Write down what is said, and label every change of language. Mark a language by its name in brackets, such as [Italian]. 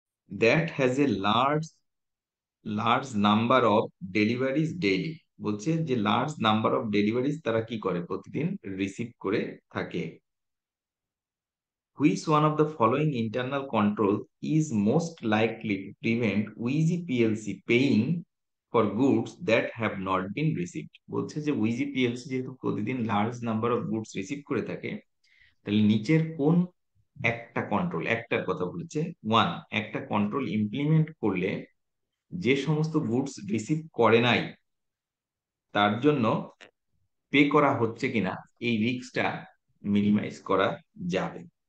[English] That has a large number of deliveries daily, [Bangla] বলছে যে [English] large number of deliveries [Bangla] তারা কি করে, প্রতিদিন রিসিভ করে থাকে। [English] Which one of the following internal control is most likely to prevent Wizzy PLC paying for goods that have not been received? [Bangla] বলছে যে উইজি পিএলসি যেহেতু প্রতিদিন large number of goods receive করে থাকে, তাহলে নিচের কোন একটা কন্ট্রোল, একটার কথা বলেছে, ওয়ান, একটা কন্ট্রোল ইমপ্লিমেন্ট করলে যে সমস্ত গুডস রিসিভ করে নাই তার জন্য পে করা হচ্ছে কিনা এই রিস্কটা মিনিমাইজ করা যাবে।